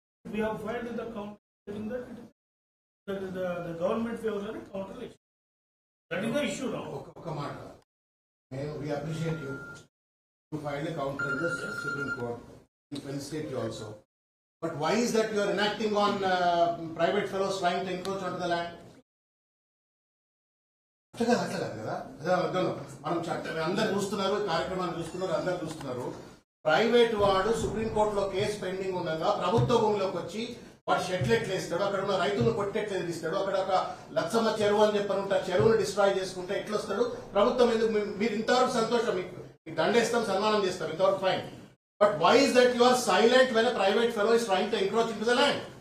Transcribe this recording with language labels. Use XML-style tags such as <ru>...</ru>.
<en>We have filed in the counter that the government favors a counter election. That is the issue now. We appreciate you. You filed a counter in the Supreme Court. We felicitate you also. But why is that you are enacting on private fellows trying to encroach onto the land?</en> <te>అట్లా కాదు కదా, మనం అందరు చూస్తున్నారు, కార్యక్రమాన్ని చూస్తున్నారు, అందరు చూస్తున్నారు. ప్రైవేట్ వాడు సుప్రీంకోర్టులో కేసు పెండింగ్ ఉండగా ప్రభుత్వ భూమిలోకి వచ్చి వాడు షెడ్లెట్లు వేస్తాడు, అక్కడ ఉన్న రైతులను కొట్టెట్లు ఎదిరిస్తాడు, అక్కడ ఒక లచ్చమ్మ చెరువు అని చెప్పనుంటే చెరువును డిస్ట్రాయ్ చేసుకుంటే ఎట్లా వస్తాడు? ప్రభుత్వం ఎందుకు? మీరు ఇంతవరకు సంతోషం, మీకు దండేస్తాం, సన్మానం చేస్తాం, ఇంతవరకు fine.</te> <en>But why is that you are silent when a private fellow is trying to encroach into the land?</en>